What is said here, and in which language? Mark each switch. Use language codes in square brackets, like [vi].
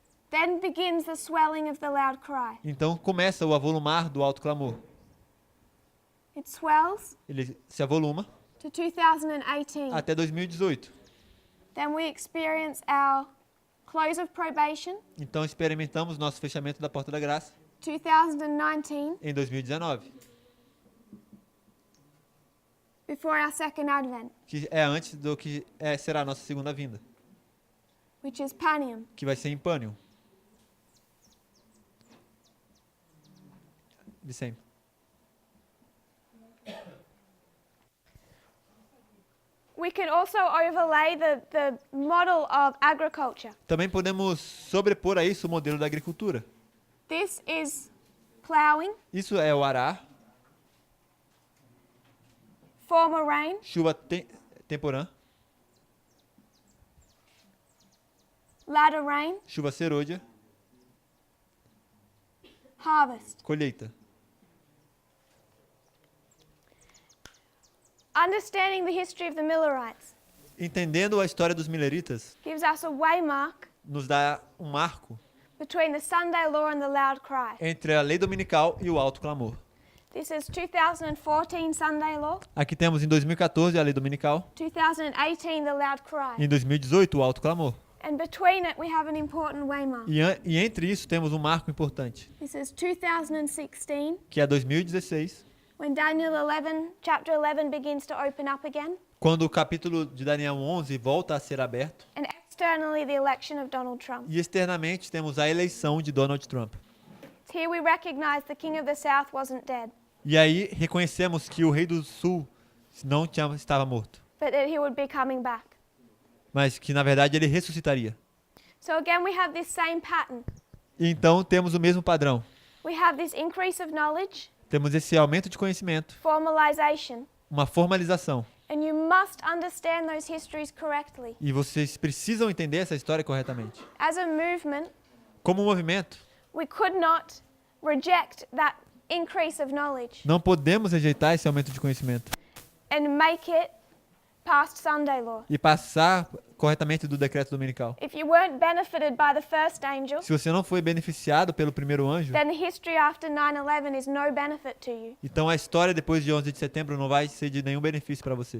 [en] Then begins the swelling of the loud cry. [pt] Então começa o avolumar do alto clamor. [en] It swells [pt] Ele se avoluma [en] to 2018. [pt] até 2018. [en] Then we experience our close of probation, [pt] Então experimentamos nosso fechamento da porta da graça [en] 2019, [pt] em 2019, [en] before our second advent, [pt] que é antes do que será a nossa segunda vinda, [en] which is Panium. [pt] que vai ser em Pânium. De sempre. [en] We can also overlay the model of agriculture. [pt] Também podemos sobrepor a isso o modelo da agricultura. [en] This is plowing, [pt] Isso é o arar, [en] former rain, [pt] chuva temporã, [en] latter rain, [pt] chuva serôdia, [en] harvest. [pt] colheita. [en] Understanding the history of the Millerites [pt] Entendendo a história dos mileritas, [en] gives us a waymark [pt] nos dá um marco [en] between the Sunday law and the loud cry. [pt] entre a lei dominical e o alto clamor. [en] This is 2014 Sunday law, [pt] Aqui temos em 2014 a lei dominical, [en] 2018 the loud cry. [pt] em 2018 o alto clamor. [en] And between it we have an important waymark. [pt] E entre isso temos um marco importante, [en] This is 2016, [pt] que é 2016, [en] when Daniel 11, chapter 11 begins to open up again. [pt] quando o capítulo de Daniel 11 volta a ser aberto, [en] And externally the election of Donald Trump. [pt] E externamente temos a eleição de Donald Trump. [en] Here we recognize the king of the south wasn't dead, [pt] E aí reconhecemos que o rei do sul não estava morto, [en] but that he would be coming back. [pt] mas que na verdade ele ressuscitaria. [en] So again we have this same pattern. [pt] E então temos o mesmo padrão. [en] We have this increase of knowledge, [pt] Temos esse aumento de conhecimento, [en] formalization, [pt] uma formalização. [en] and you must understand those histories correctly. [pt] E vocês precisam entender essa história corretamente. [en] As a movement, [pt] Como movimento, [en] we could not reject that increase of knowledge [pt] não podemos rejeitar esse aumento de conhecimento [en] and make it past Sunday law. [pt] e passar corretamente do decreto dominical. [en] If you weren't benefited by the first angel, [pt] Se você não foi beneficiado pelo primeiro anjo, [en] then the history after 9/11 is no benefit to you. [pt] então a história depois de 11 de setembro não vai ser de nenhum benefício para você.